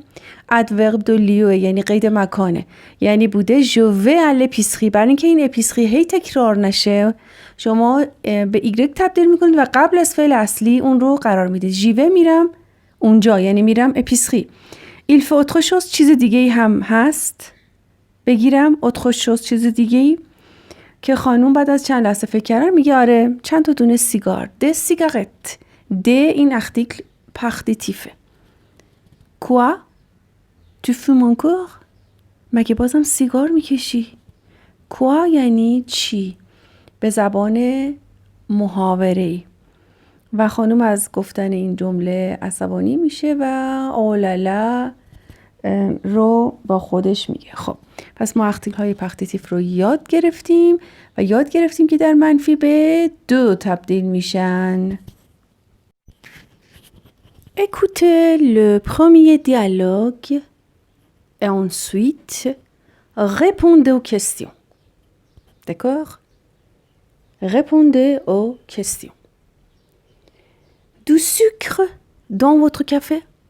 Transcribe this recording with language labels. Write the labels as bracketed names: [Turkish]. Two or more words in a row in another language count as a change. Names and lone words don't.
[French] adverbe de lieu, [Persian] یعنی قید مکانه. یعنی بوده [French] je vais à l'épicerie. [Persian] برای اینکه این اپیسخی هی تکرار نشه شما به ایگرگ تبدیل میکنید و قبل از فعل اصلی اون رو قرار میدید. ژیوه میرم اونجا، یعنی میرم اپیسخی. [French] il faut autre chose, [Persian] چیز دیگه ای هم هست. بگیرم [French] autre chose, [Persian] چیز دیگه ای که خانوم بعد از چند لحظه فکر کردن میگه آره چند تا دونه سیگار. [French] des cigarettes. [Persian] ده این [French] article partitif. Quoi ? Tu fumes encore ? [Persian] مگه بازم سیگار میکشی؟ کوا یعنی چی؟ به زبان محاوره‌ای. و خانوم از گفتن این جمله عصبانی میشه و اولالا رو با خودش میگه. خب پس ما ارتیکل های پارتیتیف رو یاد گرفتیم و یاد گرفتیم که در منفی به دو تبدیل میشن. [French] Écoutez le premier dialogue et ensuite répondez aux questions. D'accord? Répondez aux questions. Du sucre dans votre café?